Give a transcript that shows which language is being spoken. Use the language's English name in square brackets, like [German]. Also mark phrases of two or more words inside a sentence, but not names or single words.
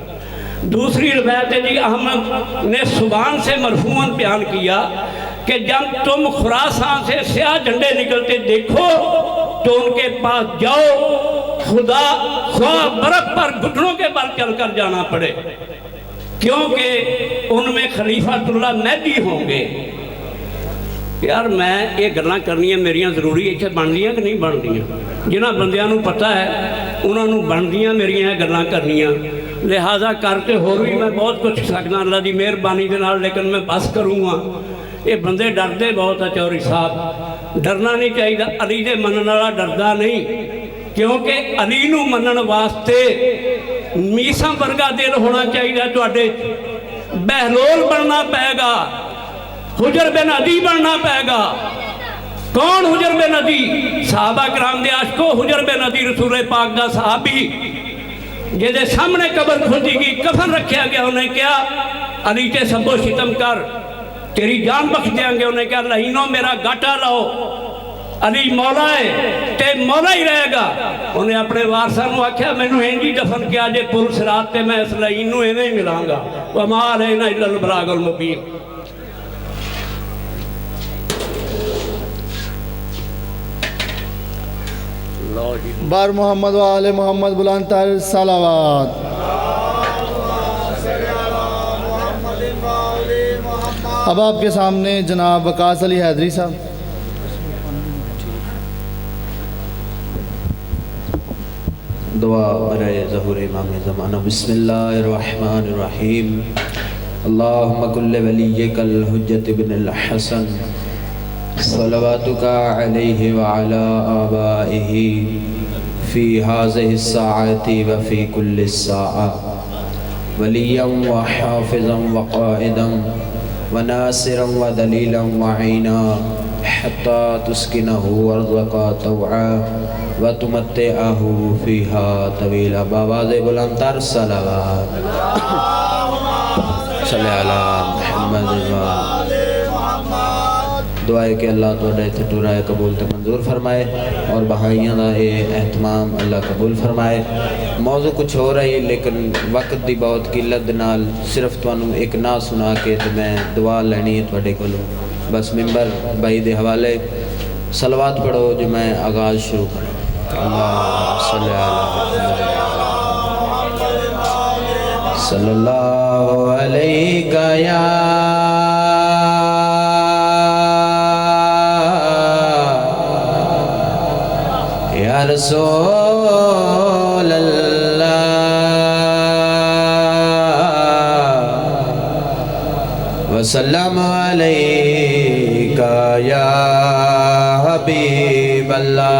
[Urdu] دوسری روایت ہے جی احمد نے سبحان سے مرفوعاً بیان کیا کہ جب تم خراسان سے سیاہ جھنڈے نکلتے دیکھو تو ان کے پاس جاؤ, خدا خواہ برف پر گھٹنوں کے بل چل کر جانا پڑے, کیونکہ ان میں خلیفۃ اللہ مہدی ہوں گے. [Punjabi] یار میں یہ گلاں کرنی میریاں ضروری اتنے بندیاں کہ نہیں بندیاں؟ جنہاں بندیاں نو پتہ ہے انہاں نو بندیاں میریاں گلاں کرنیاں. لہٰذا کرتے ہو بھی میں بہت کچھ سکنا اللہ دی مہربانی دے نال, لیکن [Urdu] میں بس کروں گا. [Punjabi] یہ بندے ڈردے بہت ہے چوری صاحب, ڈرنا نہیں چاہیے. علی دے منن والا ڈردا نہیں, کیونکہ علی نو منن واسطے میساں ورگا دل ہونا چاہیے. تواڈے بہلول بننا پائے گا, حجر بن عدی بننا پائے گا. کون حجر بن عدی؟ صحابہ کرام دے عاشقو, حجر بن عدی رسول پاک دا صحابی جہدے سامنے قبر کھودی گئی, کفن رکھیا گیا. انہیں کیا علی تے سب و شتم کر, تیری جان بخش دیاں گے. انہیں کیا لہینوں میرا گاٹا لاؤ, علی مولا ہے تے مولا ہی رہے گا. انہیں اپنے وارثاں نو آکھیا مینوں انجی دفن کیا جے پل صراط تے میں اس لہین نو ایویں ہی ملاں گا. [Arabic] وما علینا الا البلاغ المبین. [Urdu] بار محمد و آل محمد بلند تر صلوات. اب آپ کے سامنے جناب وقاص علی حیدری صاحب. دعا برائے ظہور امام زمانہ. [Arabic] بسم اللہ الرحمن الرحیم. اللہم کل ولیک الحجت بن الحسن صلواتک علیہ وعلا آبائہ فی هذه الساعة وفی کل الساعة ولیا وحافظا وقائدا وناصرا ودلیلا وعینا حتی تسکنہ ارضک طوعا وتمتعہ فیہا طویلا. [Urdu] بآواز بلند تر صلوات. [Arabic] صلی علی محمد [Punjabi] دعا ہے کہ اللہ توڑے اتنے ٹورا ہے قبول تے منظور فرمائے اور بہائیاں دا یہ اہتمام اللہ قبول فرمائے. موضوع کچھ ہو رہا ہے لیکن وقت دی بہت قلت نال صرف تانوں ایک نعت سنا کے تے میں دعا لینی ہے تواڈے کولوں. بس ممبر بھائی دے حوالے صلوات پڑھو [Urdu] جو میں آغاز شروع کروں. [Arabic] اللہ صلی علی صلی اللہ علیہ یا رسول اللہ وسلم علیکہ یا حبیب اللہ.